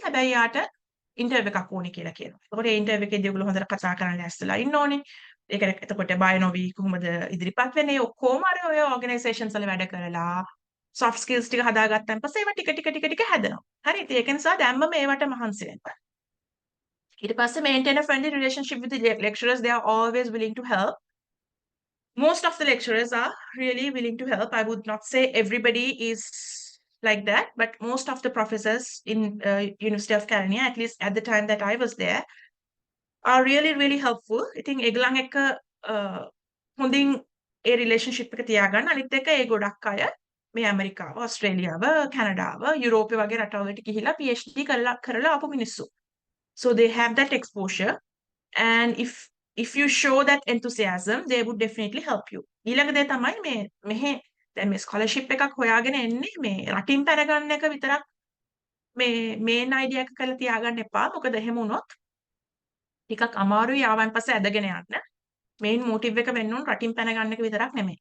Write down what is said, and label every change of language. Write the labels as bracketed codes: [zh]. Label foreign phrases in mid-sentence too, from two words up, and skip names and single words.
[si] හැබැයි යාට ඉන්ටර්විව් එකක් ඕනේ කියලා කියනවා. එතකොට ඒ ඉන්ටර්විව් එකේදී ඔයගොල්ලෝ හොඳට කතා කරන්න ලෑස්තිලා ඉන්න ඕනේ. ඒක එතකොට බය නොවි කොහොමද ඉදිරිපත් වෙන්නේ ඔක්කොම අර ඔය ඕගනයිසේෂන්ස් වල වැඩ කරලා [en] soft skills [si] ටික හදාගත්තන් පස්සේ ඒවා ටික ටික හැදෙනවා. හරි. ඉතින් ඒක නිසා දැම්මම ඒවට මහන්සි වෙන්න. ඊට පස්සේ [en] maintain a friendly relationship with the lecturers. They are always willing to help. Most of the lecturers are really willing to help. I would not say everybody is like that, but most of the professors in University of California, at least at the time that I was there, are really helpful. [si] ඉතින් ඒගොල්ලන් එක්ක හොඳින් ඒ රිලේෂන්ෂිප් එක තියාගන්න. අනිත් එක ඒ ගොඩක් අය මේ ඇමරිකාව, ඕස්ට්‍රේලියාව, කැනඩාව, යුරෝපය වගේ රටවලට ගිහිලා PhD කරලා ආපු මිනිස්සු. [en] So they have that exposure, and if you show that enthusiasm, they would definitely help you. [si] ඊළඟ දේ තමයි මේ මෙහෙ දැන් මේ ස්කෝලර්ෂිප් එකක් හොයාගෙන එන්නේ මේ රටින් පැන ගන්න එක විතරක් මේ [en] main idea [si] එක කරලා තියාගන්න එපා. මොකද එහෙම වුණොත් ටිකක් අමාරුයි ආවන් පස්සේ ඇදගෙන යන්න. [en] main motive [si] එක වෙන්න ඕන රටින් පැන ගන්න එක විතරක් නෙමෙයි.